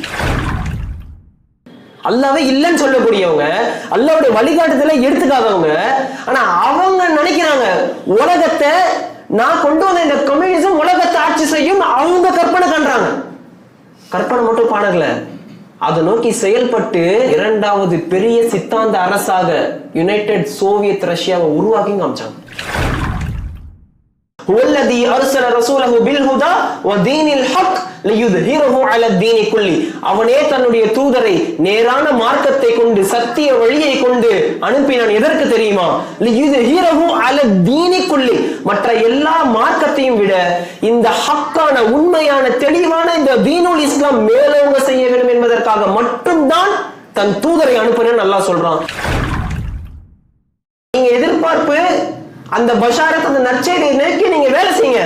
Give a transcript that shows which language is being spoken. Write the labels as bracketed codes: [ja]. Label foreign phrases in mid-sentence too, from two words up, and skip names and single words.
[ta] அல்லாஹ்வே இல்லைன்னு சொல்லக்கூடியவங்க, அல்லாஹ்வுடைய வழிகாட்டுதலை எடுத்துக்காதவங்க, ஆனா அவங்க நினைக்கிறாங்க உலகத்தை நான் கொண்டு வந்த இந்த கம்யூனிசம் உலகத்தை ஆட்சி செய்யும். அவங்க கற்பனை பண்றாங்க. கற்பனை மட்டும் பாடல, அதை நோக்கி செயல்பட்டு இரண்டாவது பெரிய சித்தாந்த அரசாக யுனைடெட் சோவியத் ரஷ்யாவை உருவாக்கி காமிச்சாங்க. [ar] والذي ارسل رسوله بالهدى ودين الحق ليظهره على الدين كله. [ta] அவனே தன்னுடைய தூதரை நேரான மார்க்கத்தை கொண்டு சத்திய வழியை கொண்டு அனுப்பினான். எதற்கு தெரியுமா? [ar] ليظهره على الدين كله. [ta] மற்ற எல்லா மார்க்கத்தையும் விட இந்த ஹக்கான உண்மையான தெளிவான இந்த [ar] دين الإسلام [ta] மேலோங்க செய்ய வேண்டும் என்பதற்காக மட்டும்தான் தன் தூதரை அனுப்பினான் அல்லாஹ் சொல்றான். நீங்க எதிர்பார்ப்பு அந்த பஷாரத், அந்த நற்செய்தியை நோக்கி நீங்க வேலை செய்யுங்க.